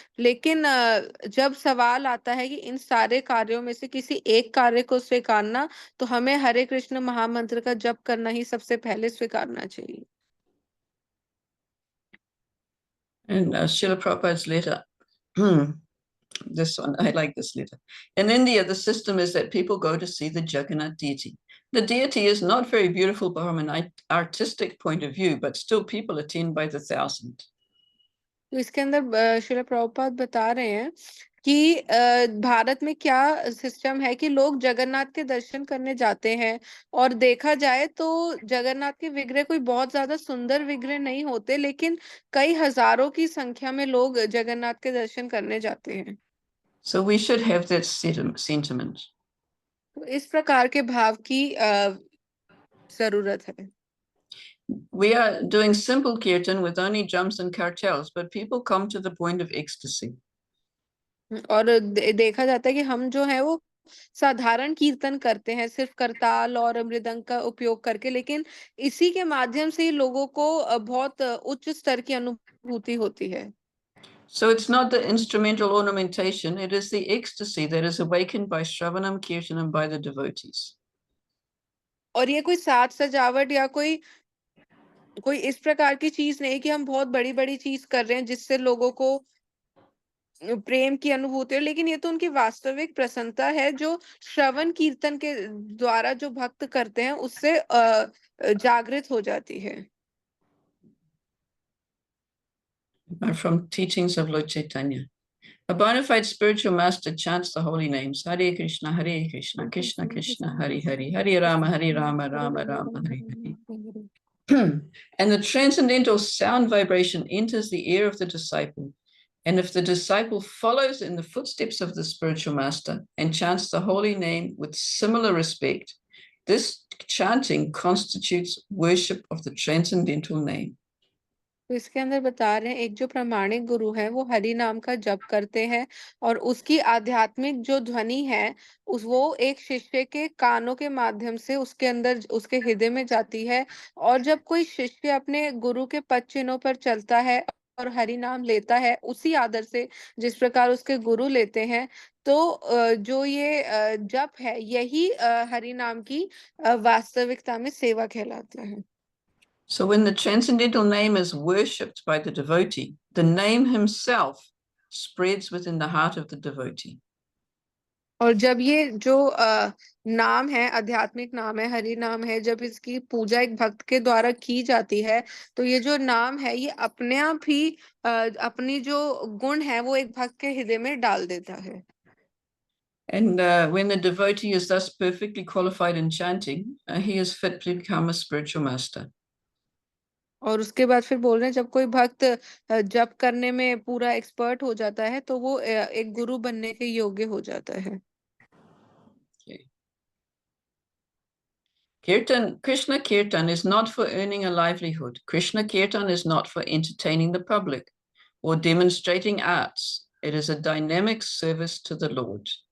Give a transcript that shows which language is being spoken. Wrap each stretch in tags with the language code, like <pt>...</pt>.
<hi>लेकिन जब सवाल आता है कि इन सारे कार्यों में से किसी एक कार्य को स्वीकारना तो हमें हरे कृष्ण महामंत्र का जप करना ही सबसे पहले स्वीकारना चाहिए।</hi> <en>And Srila Prabhupada's letter, this one, I like this letter. In India, the system is that people go to see the Jagannath deity. The deity is not very beautiful from an artistic point of view, but still people attend by the thousand.</en> <hi>तो इसके अंदर श्रील प्रभुपाद बता रहे हैं कि भारत में क्या system है कि लोग जगन्नाथ के दर्शन करने जाते हैं और देखा जाए तो जगन्नाथ के विग्रह कोई बहुत ज्यादा सुंदर विग्रह नहीं होते, लेकिन कई हजारों की संख्या में लोग जगन्नाथ के दर्शन करने जाते हैं।</hi> <en>So we should have that sentiment.</en> <hi>तो इस प्रकार के भाव की जरूरत है।</hi> <en>We are doing simple kirtan with only jumps and cartels, but people come to the point of ecstasy.</en> <hi>और देखा जाता है कि हम जो है वो साधारण कीर्तन करते हैं सिर्फ करताल और मृदंग का उपयोग करके, लेकिन इसी के माध्यम से ही लोगों को बहुत उच्च स्तर की अनुभूति होती है।</hi> <en>So it's not the instrumental ornamentation, it is the ecstasy that is awakened by Shravanam Kirtanam by the devotees.</en> <hi>और ये कोई साज सजावट या कोई इस प्रकार की चीज नहीं कि हम बहुत बड़ी बड़ी चीज कर रहे हैं जिससे लोगों को प्रेम की अनुभूति है, लेकिन ये तो उनकी वास्तविक प्रसन्नता है जो श्रवण कीर्तन के द्वारा जो भक्त करते हैं उससे जागृत हो जाती है।</hi> <en>From teachings of Lord Chaitanya. A bona fide spiritual master chants the holy names, Hare Krishna, Krishna Krishna, Hare Hare, Hare Rama, Rama Rama, Hare Hare. And the transcendental sound vibration enters the ear of the disciple. And if the disciple follows in the footsteps of the spiritual master and chants the holy name with similar respect, this chanting constitutes worship of the transcendental name.</en> <hi>तो इसके अंदर बता रहे हैं एक जो प्रामाणिक गुरु है वो हरि नाम का जप करते हैं और उसकी आध्यात्मिक जो ध्वनि है वो एक शिष्य के कानों के माध्यम से उसके अंदर उसके हृदय में जाती है। और जब कोई शिष्य अपने गुरु के पद चिन्हों पर चलता है और हरि नाम लेता है उसी आदर से जिस प्रकार उसके गुरु लेते हैं, तो जो ये जप है यही हरि नाम की वास्तविकता में सेवा कहलाता है।</hi> <en>So when the transcendental name is worshipped by the devotee, the name himself spreads within the heart of the devotee.</en> <hi>और जब ये जो नाम है, आध्यात्मिक नाम है, हरि नाम है, जब इसकी पूजा एक भक्त के द्वारा की जाती है तो ये जो नाम है ये अपने आप ही अपनी जो गुण है वो एक भक्त के हृदय में डाल देता है।</hi> <en>And when the devotee is thus perfectly qualified in chanting, he is fit to become a spiritual master.</en> <hi>और उसके बाद फिर बोल रहे हैं जब कोई भक्त जप करने में पूरा एक्सपर्ट हो जाता है तो वो एक गुरु बनने के योग्य हो जाता है।</hi> <en>Kirtan, Krishna Kirtan is not for earning a livelihood. Krishna Kirtan is not for entertaining the public or demonstrating arts. It is a dynamic service to the Lord.</en>